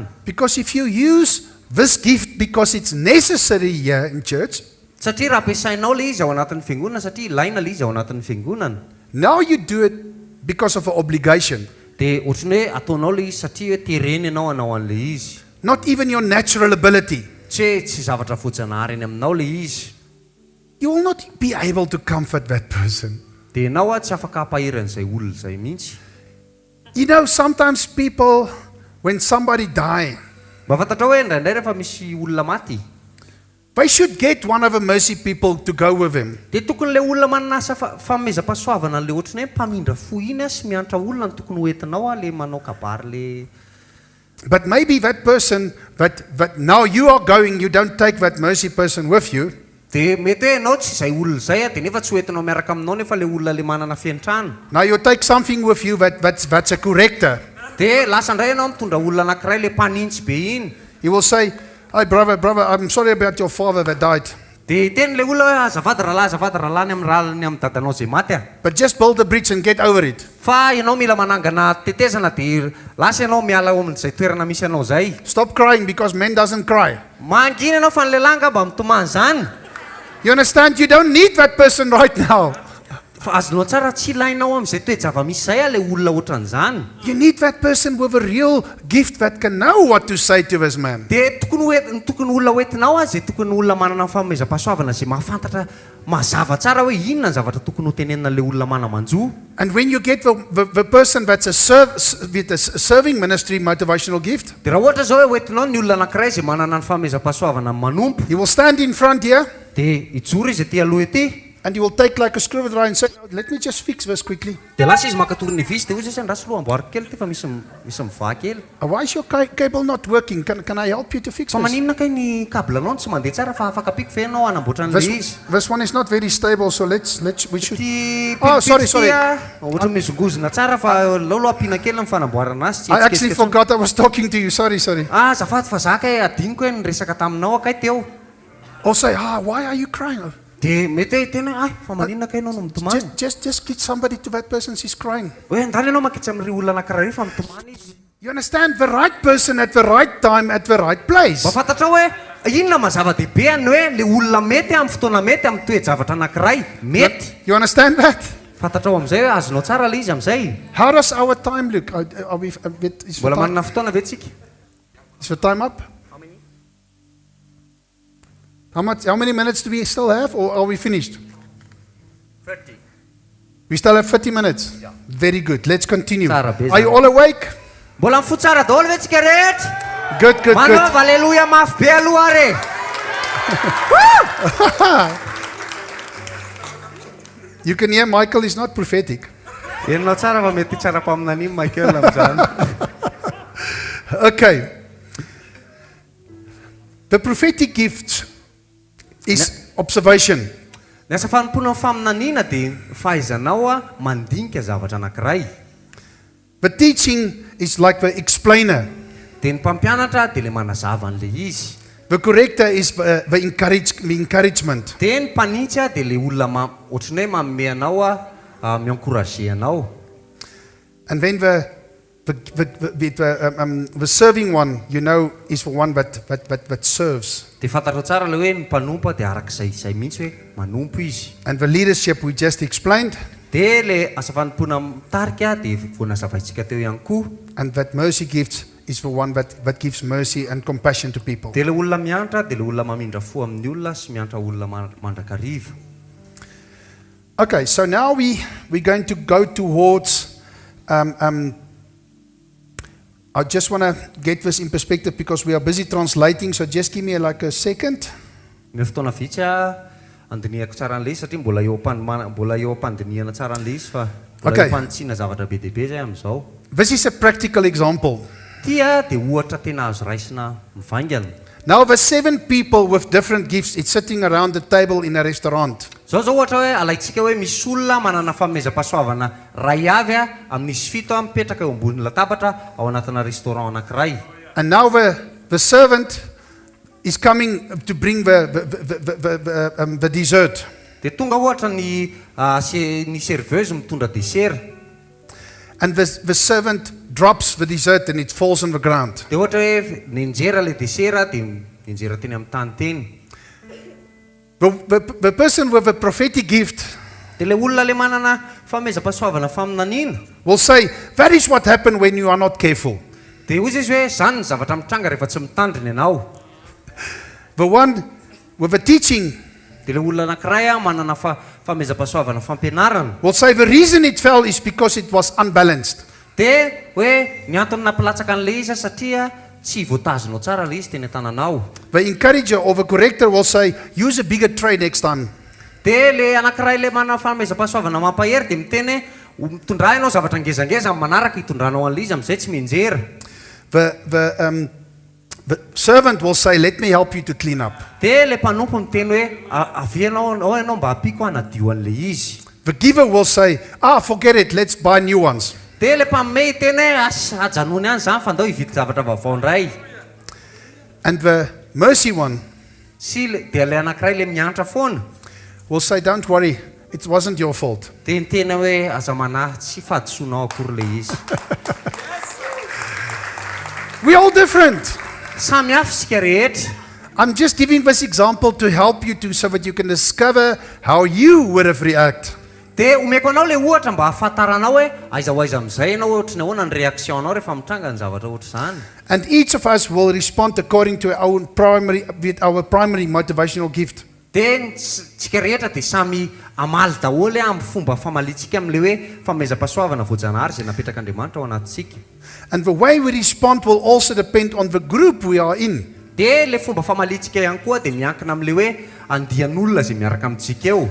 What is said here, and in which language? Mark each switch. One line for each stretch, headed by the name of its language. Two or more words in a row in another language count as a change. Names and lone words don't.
English: Because if you use this gift because it's necessary here in church,
Malagasy: Satria raha ampiasainao le izy ao anatin'ny fiangonana satria ilaina le izy ao anatin'ny fiangonana.
English: now you do it because of an obligation.
Malagasy: Dia ohatrany hoe ataonao le izy satria hoe tereny ianao hanao an'le izy.
English: Not even your natural ability.
Malagasy: Tsy zavatra voajanahary eny aminao le izy.
English: You will not be able to comfort that person.
Malagasy: Dia ianao tsy afaka hampahiran'izay olona izay mihitsy.
English: You know, sometimes people, when somebody die,
Malagasy: Mba fantatra hoe indraindray rehefa misy olona maty,
English: they should get one of the mercy people to go with them.
Malagasy: dia tokony le olona manana asa fanomezam-pahasoavana le ohatrany hoe mpamindra fo iny sy miantra olona ny tokony hoentinao le manao kabary le.
English: But maybe that person that now you are going, you don't take that mercy person with you.
Malagasy: Dia mety hoe ianao tsy izay olona izay dia nefa tsy hoentinao miaraka aminao nefa le olona le manana fiantrana.
English: Now you take something with you that's a corrector.
Malagasy: Dia lasa indray ianao mitondra olona anankiray le mpanintsy be iny.
English: He will say, "Hey brother, I'm sorry about your father that died.
Malagasy: Dia teny le olona hoe azafady rahalahy ny amin'ny raliny amin'ny dadanao izay maty
English: But just build a bridge and get over it.
Malagasy: Fa ianao mila manangana tetezana dia lasa ianao miala amin'izay toerana misy anao izay.
English: Stop crying because men doesn't cry."
Malagasy: Mangina ianao fa ny lehilahy ngamba mitomany izany.
English: You understand? You don't need that person right now.
Malagasy: Fa azonao tsara tsy ilainao amin'izay toe-java-misy izay le olona ohatran'izany.
English: You need that person with a real gift that can know what to say to this man.
Malagasy: Dia tokony olona hoentinao zay tokony olona manana fanomezam-pahasoavana zay mahafantatra mazava tsara hoe inona ny zavatra tokony ho tenenina le olona manamanjo.
English: And when you get the person that's with a serving ministry motivational gift,
Malagasy: Dia raha ohatra zao hoe hoentinao ny olona anankiray zay manana ny fanomezam-pahasoavana manompo,
English: he will stand in front here
Malagasy: dia ijoro izy ety aloha ety.
English: and he will take like a screwdriver and say, "Let me just fix this quickly."
Malagasy: Dia lasa izy makatory ny visy dia hoy izy andraso loha amboariko kely ty fa misy mivaha kely.
English: Why is your cable not working? Can I help you to fix
Malagasy: Fa
English: this?
Malagasy: maninona kay ny kablanao tsy mandeha tsara fa afaka piko fa ianao hanamboatra an'le izy.
English: This one is not very stable, so we should.
Malagasy: Ty
English: Oh, sorry.
Malagasy: ohatra mizongozona tsara fa lolo ampiana kely ny fanamboarana azy.
English: I actually forgot I was talking to you. Sorry.
Malagasy: Azafady fa zaka adiniko hoe niresaka taminao akay teo.
English: Or say, why are you crying?
Malagasy: Dia mety hoe tena fa maninona kay ianao no mitomany.
English: Just get somebody to that person. She's crying.
Malagasy: Hoe andala ianao makitsy amin'ry olona anankiray fa mitomany izy.
English: You understand? The right person at the right time at the right place.
Malagasy: Mba fantatra hoe inona mazava-dehibe any hoe le olona mety amin'ny fotoana mety amin'ny toe-javatra anankiray mety.
English: You understand that?
Malagasy: Fantatrao amin'izay hoe azonao tsara le izy amin'izay.
English: How does our time look? Are we? Is
Malagasy: Mbola manana fotoana ve tsika?
English: the time up? How many minutes do we still have, or are we finished? 30. We still have 30 minutes. Yeah. Very good. Let's continue.
Malagasy: Tsara be
English: Are you all awake?
Malagasy: Mbola mifoto tsara daholo ve tsika rehetra?
English: Good.
Malagasy: Manao haleluya mafy be aloha are.
English: You can hear Michael is not prophetic.
Malagasy: Enao tsara fa mety tsara paminan'iny Michael amin'izany.
English: Okay. The prophetic gift is observation.
Malagasy: Ny asa fanompoana faminaniana dia fahaizanao mandinika zavatra anankiray.
English: The teaching is like the explainer.
Malagasy: Dia ny mpampianatra dia le manazava an'ilay izy.
English: The corrector is the encouragement.
Malagasy: Dia ny mpanitsy dia le olona ohatrany hoe manome anao miencourager anao.
English: And then the serving one, you know, is the one that serves.
Malagasy: Dia fantatra tsara le hoe ny mpanompo dia arak'izay mihitsy hoe manompo izy.
English: And the leadership we just explained.
Malagasy: Dia le asa fanompoana mitarika dia voanazavaintsika teo ihany koa.
English: And that mercy gift is the one that gives mercy and compassion to people.
Malagasy: Dia le olona miantra dia le olona mamindra fo amin'ny olona sy miantra olona mandrakariva.
English: Okay, so now we're going to go towards I just want to get this in perspective because we are busy translating, so just give me like a second.
Malagasy: Ny fotoana vitsy andinihako tsara an'ilay izy satria mbola eo am-pandinihana tsara an'ilay izy fa mbola eo am-panitsina zavatra be dia be zay amin'izao.
English: This is a practical example.
Malagasy: Dia ohatra tena azo raisina mivaingana.
English: Now the 7 people with different gifts, it's sitting around the table in a restaurant.
Malagasy: Zao ohatra hoe alaitsika hoe misy olona manana fanomezam-pahasoavana ray avy amin'izy 7 mipetraka eo ambony latabatra ao anatina restaurant anankiray.
English: And now the servant is coming to bring the dessert.
Malagasy: Dia tonga ohatra ny serveuse mitondra dessert.
English: And the servant drops the dessert and it falls on the ground.
Malagasy: Dia ohatra hoe ninjera le dessert dia ninjera teny amin'ny tany teny.
English: The person with a prophetic gift
Malagasy: dia le olona le manana fanomezam-pahasoavana faminaniana
English: will say, that is what happened when you are not careful.
Malagasy: Dia hoy izy hoe izany ny zavatra mitranga rehefa tsy mitandrina ianao.
English: The one with a teaching
Malagasy: dia le olona anankiray manana fanomezam-pahasoavana fampianarana
English: will say the reason it fell is because it was unbalanced.
Malagasy: dia hoe ny antony nampilatsaka an'ilay izy satria tsy voatazonao tsara ilay izy teny an-tananao.
English: The encourager or the corrector will say, use a bigger tray next time.
Malagasy: Dia le anankiray le manana fanomezam-pahasoavana mampahery dia miteny mitondra ianao zavatra ngezangeza amin'ny manaraka hitondranao an'ilay izy amin'izay tsy mianjera.
English: The servant will say, let me help you to clean up.
Malagasy: Dia le mpanompo miteny hoe avianao ianao mba hampiko hanadio an'ilay izy.
English: The giver will say, forget it, let's buy new ones.
Malagasy: Dia le mpanomey teny hoe ajanony ihany izany fa andao hividy zavatra vaovao indray.
English: And the mercy one
Malagasy: Dia le anankiray le miantra foana
English: will say, don't worry, it wasn't your fault.
Malagasy: dia nitena hoe aza manahy tsy fahadisoanao akory ilay izy.
English: We're all different.
Malagasy: Samy hafa isika rehetra.
English: I'm just giving this example to help you so that you can discover how you would have reacted.
Malagasy: Dia omeko anao le ohatra mba hafantaranao hoe aiza ho aiza amin'izay ianao ohatra ny ahoana ny réactionnao rehefa mitranga ny zavatra ohatra izany.
English: And each of us will respond according to our primary motivational gift.
Malagasy: Dia tsika rehetra dia samy amaly daholo amin'ny fomba famalitsika amin'ilay hoe fanomezam-pahasoavana voajanahary izay napetraka Andriamanitra ao anatintsika.
English: And the way we respond will also depend on the group we are in.
Malagasy: Dia le fomba famalitsika ihany koa dia miankina amin'ilay hoe andian'olona izay miaraka amintsika eo.